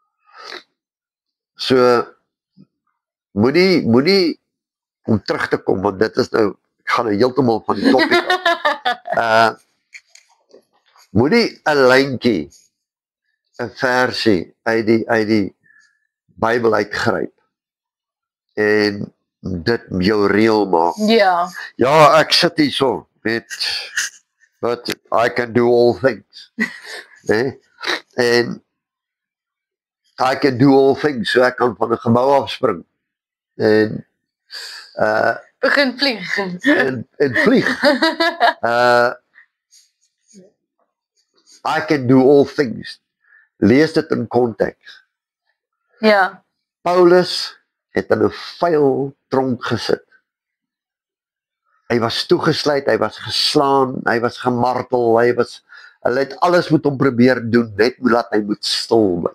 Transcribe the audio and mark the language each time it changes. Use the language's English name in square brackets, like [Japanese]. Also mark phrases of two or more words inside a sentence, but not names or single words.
[Afrikaans] So moenie om terug te kom, want dit is nou, ek gaan nou heeltemal van die topic af. Moenie 'n lyntjie, 'n versie uit die Bybel uitgryp en dit jou reël maak. Ja. Ja, ek sit hier so met [English] but I can do all things. [Afrikaans] Nee? En [English] I can do all things, [Afrikaans] so ek kan van 'n gebou afspring en begin vlieg. En vlieg. [English] I can do all things. [Afrikaans] Lees dit in konteks. Ja. Paulus het in 'n vuil tronk gesit. Hy was toegesluit, hy was geslaan, hy was gemartel, hulle het alles met hom probeer doen, net laat hy moet stil bly.